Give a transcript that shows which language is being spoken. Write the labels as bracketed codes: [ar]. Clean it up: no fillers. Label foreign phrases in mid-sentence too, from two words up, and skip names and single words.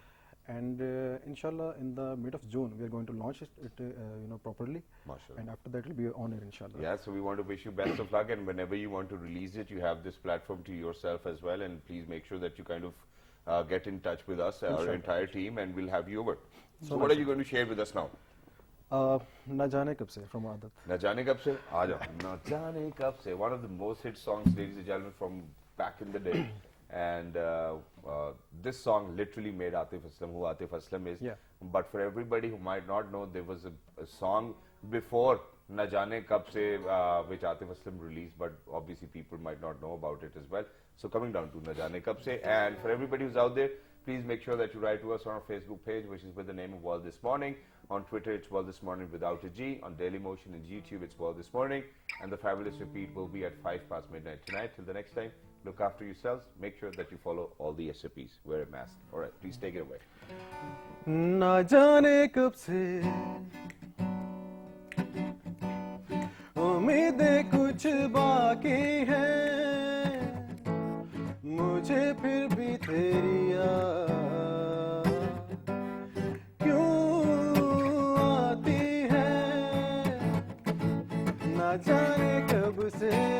[en] And inshallah, in the mid of June, we are going to launch it you know, properly. MashaAllah. And after that, it will be on air, inshallah. Yeah, so we want to wish you best of luck, and whenever you want to release it, you have this platform to yourself as well, and please make sure that you kind of get in touch with us, our Inshallah. entire team, and we'll have you over. So So what nice. are you going to share with us now? Na Jaane Kab Se from Aadat. Na Jaane Kab Se? [hi] आ जाओ. [en] Na Jaane Kab Se, one of the most hit songs, ladies and gentlemen, from back in the day. And this song literally made Atif Aslam who Atif Aslam is. Yeah. But for everybody who might not know, there was a song before Na Jaane Kab Se, which Atif Aslam released, but obviously people might not know about it as well. So coming down to Na Jaane Kab Se, and for everybody who's out there, please make sure that you write to us on our Facebook page, which is with the name of World This Morning. On Twitter, it's World This Morning without a G. On Dailymotion and YouTube, it's World This Morning. And the fabulous repeat will be at 5 past midnight tonight. Till the next time, look after yourselves. Make sure that you follow all the SOPs. Wear a mask. All right, please take it away. [hi] ना जाने कब से उम्मीदें कुछ बाकी हैं मुझे फिर भी तेरी याद क्यों आती है ना जाने कब से